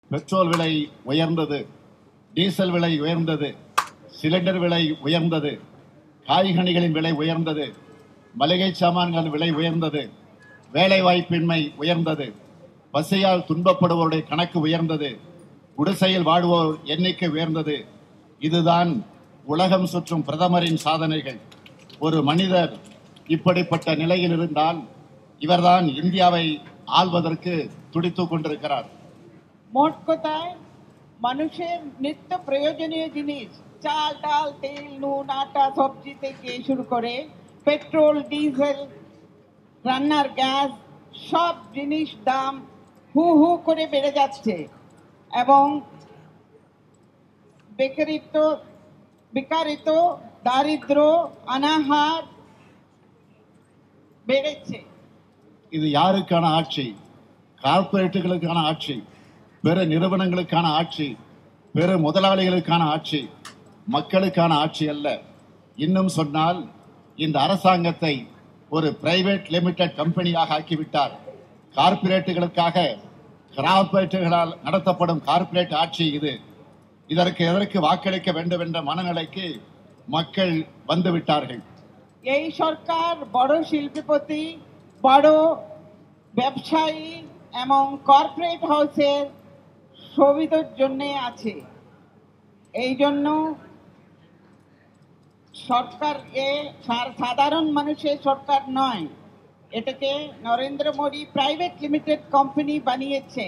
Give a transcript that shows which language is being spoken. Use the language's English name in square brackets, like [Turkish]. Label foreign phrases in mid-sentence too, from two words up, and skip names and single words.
[Tamil] பெட்ரோல் விலை உயர்ந்தது, டீசல் விலை உயர்ந்தது, சிலிண்டர் விலை உயர்ந்தது, காய்கனிகளின் விலை உயர்ந்தது, மளிகை சாமான்களின் விலை உயர்ந்தது, வேலை வாய்ப்பின்மை உயர்ந்தது, பசியால் துன்பப்படுவோருடைய கணக்கு உயர்ந்தது, குடிசையில் வாழ்வோர் எண்ணிக்கை உயர்ந்தது. இதுதான் உலகம் சுற்றும் பிரதமரின் சாதனைகள். ஒரு மனிதர் இப்படிப்பட்ட நிலையில் இருந்தால் இவர்தான் இந்தியாவை ஆள்வதற்கு துடித்துக் கொண்டிருக்கிறார். [Bangla] মোট কথায় মানুষের নিত্য প্রয়োজনীয় জিনিস চাল ডাল তেল নুন আটা সবজি থেকে শুরু করে পেট্রোল ডিজেল রান্নার গ্যাস সব জিনিস দাম হু হু করে বেড়ে যাচ্ছে এবং বেকারিত্ব দারিদ্র অনাহার বেড়েছে. [Tamil] இது யாருக்கான ஆட்சி? கார்ப்பரேட்டுகளுக்கான ஆட்சி, பெரு நிறுவனங்களுக்கான ஆட்சி, பெரு முதலாளிகளுக்கான ஆட்சி, மக்களுக்கான ஆட்சி அல்ல. இன்னும் சொன்னால் இந்த அரசாங்கத்தை ஒரு [English] private limited [Tamil] கம்பெனியாக ஆக்கிவிட்டார். கார்ப்பரேட்டுகளுக்காக கார்ப்பரேட்டுகளால் நடத்தப்படும் கார்ப்பரேட் ஆட்சி இது. எதற்கு வாக்களிக்க வேண்டும் என்ற மனநிலைக்கு மக்கள் வந்துவிட்டார்கள். [Bangla] এই সরকার বড় শিল্পপতি বড় ব্যবসায়ী এবং কর্পোরেট হাউসের সুবিধার জন্য আছে। এই জন্য সরকার সাধারণ মানুষের সরকার নয়, এটাকে নরেন্দ্র মোদী [English] private limited company [Bangla] বানিয়েছেন।